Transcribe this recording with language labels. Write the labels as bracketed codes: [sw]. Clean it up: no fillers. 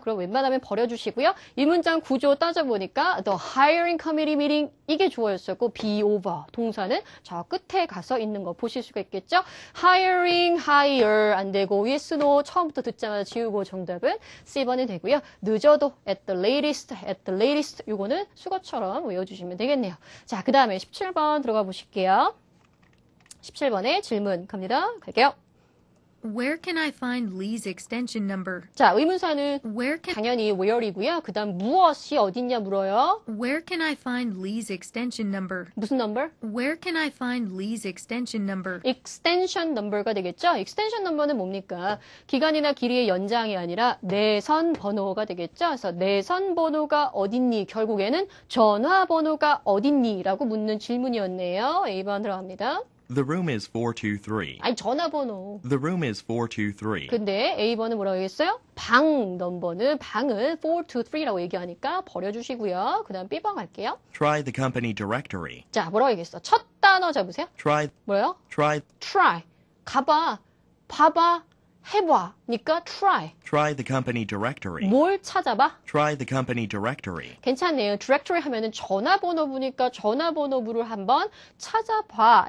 [ko] 그럼 웬만하면 버려주시고요. 이 문장 구조 따져보니까 the hiring committee meeting 이게 주어였었고 be over 동사는 저 끝에 가서 있는 거 보실 수가 있겠죠. hiring, hire 안 되고 yes, no 처음부터 듣자마자 지우고 정답은 C번이 되고요. 늦어도 [en] at the latest [ko] 요거는 수거처럼 외워주시면 되겠네요. 자, 그 다음에 17번 들어가 보실게요. 17번의 질문 갑니다. 갈게요. [en] Where can I find Lee's extension number? [ko] 자, 의문사는 [en] Where can [ko] 당연히 where이고요. 그 다음 무엇이 어딨냐 물어요. [en] Where can I find Lee's extension number? [ko] 무슨 number? [en] Where can I find Lee's extension number? [ko] extension number가 되겠죠. extension number는 뭡니까? 기간이나 길이의 연장이 아니라 내선 번호가 되겠죠. 그래서 내선 번호가 어딨니? 결국에는 전화번호가 어딨니? 라고 묻는 질문이었네요. A번 들어갑니다. [en] The room is 423. [ko] 아니, 전화번호. [en] The room is 423. [ko] 근데 A번은 뭐라고 얘기했어요? 방 넘버는 방은 423라고 얘기하니까 버려주시고요. 그 다음 B번 갈게요. [en] Try the company directory. [ko] 자, 뭐라고 얘기했어? 첫 단어 잡으세요. [en] Try [ko] 뭐예요? [en] try [ko] try. 가봐, 봐봐, 해봐. 니까 try. [en] the company directory. [ko] 뭘 찾아봐? [en] Try the company directory. [ko] 괜찮네요. directory 하면은 전화번호부니까 전화번호부를 한번 찾아봐.